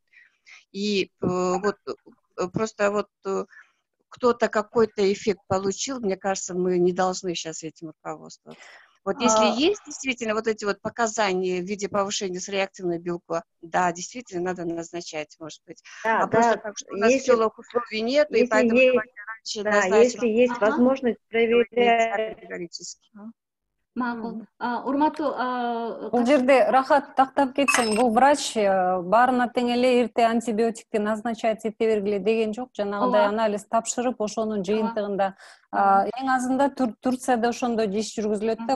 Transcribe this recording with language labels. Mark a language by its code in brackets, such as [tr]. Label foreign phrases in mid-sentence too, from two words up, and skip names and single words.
[ru] И вот просто вот кто-то какой-то эффект получил, мне кажется, мы не должны сейчас этим руководствоваться. Вот если есть действительно вот эти вот показания в виде повышения с реактивного белка, да, действительно надо назначать, может быть. Да, Просто так, что у нас в селах условий нет, и поэтому раньше назначить. Если есть возможность проверять. [ky] Макул. Урматтуу Бул жерде рахат тактап кетсең, бул врач баарына тең эле эрте антибиотикти назначать эте бергиле деген жок. Жанагыдай анализ тапшырып, ошонун жыйынтыгында эң азында Турцияда ошондой иш жүргүзүлөт да.